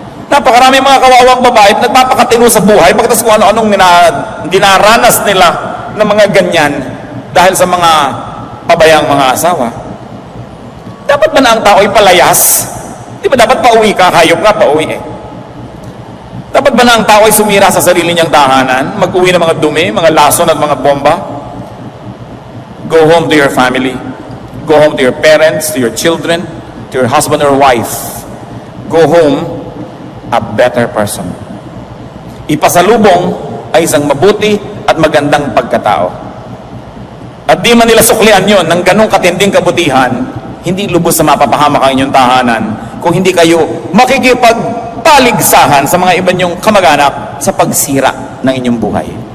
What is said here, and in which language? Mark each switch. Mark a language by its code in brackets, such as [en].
[tl] Napakarami mga kawawang babae at nagpapakatino sa buhay pagkatas kung ano-anong dinaranas nila ng mga ganyan dahil sa mga pabayang mga asawa. Dapat ba na ang tao'y palayas? Di ba dapat pauwi ka? Hayop nga, pauwi eh. Dapat ba na ang tao'y sumira sa sarili niyang tahanan? Mag-uwi ng mga dumi, mga lason at mga bomba? [en] Go home to your family. Go home to your parents, to your children, to your husband or wife. Go home a better person. [tl] Ipasalubong ay isang mabuti at magandang pagkatao. At di man nila suklian yon ng ganong katinding kabutihan, hindi lubos sa mapapahamak ang inyong tahanan kung hindi kayo makikipagpaligsahan sa mga iba niyong kamag-anak sa pagsira ng inyong buhay.